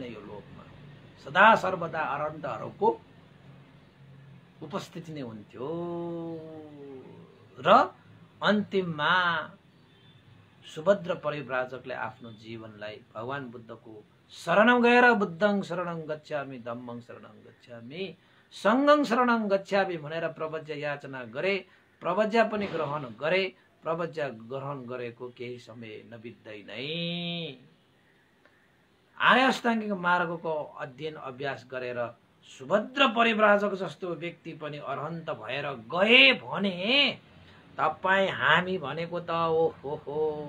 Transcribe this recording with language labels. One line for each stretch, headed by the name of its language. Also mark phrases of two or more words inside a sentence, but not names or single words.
Nepali: यो लोकमा सदा सर्वदा अरहन्तहरूको उपस्थिति नै हुन्थ्यो। र अन्तिममा सुभद्र परिव्राजकले आफ्नो जीवनलाई भगवान बुद्धको शरणम गएर
Pali: बुद्धं शरणं गच्छामि, धम्मं शरणं गच्छामि, सङ्घं शरणं गच्छामि
Nepali: भनेर प्रवज्या याचना गरे। प्रवज्या पनि ग्रहण गरे। प्रवज्या ग्रहण गरेको केही समय नबित्दै नै आर्य अष्टाङ्गिक मार्गको अध्ययन अभ्यास गरेर सुभद्र परिव्राजक जस्तो व्यक्ति पनि अरहन्त भएर गए भने तपाईँ हामी भनेको त ओहो